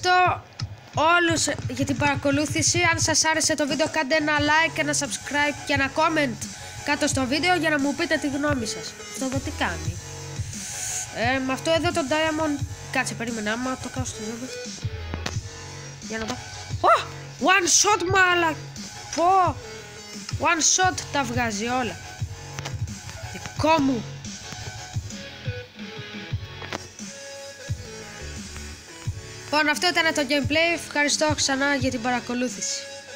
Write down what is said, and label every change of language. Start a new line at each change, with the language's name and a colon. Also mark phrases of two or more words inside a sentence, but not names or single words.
Greek: Ευχαριστώ όλους για την παρακολούθηση. Αν σας άρεσε το βίντεο, κάντε ένα like, ένα subscribe και ένα comment κάτω στο βίντεο για να μου πείτε τη γνώμη σας. Αυτό εδώ τι κάνει? Με αυτό εδώ το diamond. Κάτσε, περίμενε, άμα το κάνω στο ζώδιο. Για να δω.
English: One shot, μάλα. One shot
Greek: τα βγάζει όλα. Δικό μου. Λοιπόν, αυτό ήταν το gameplay. Ευχαριστώ ξανά για την παρακολούθηση.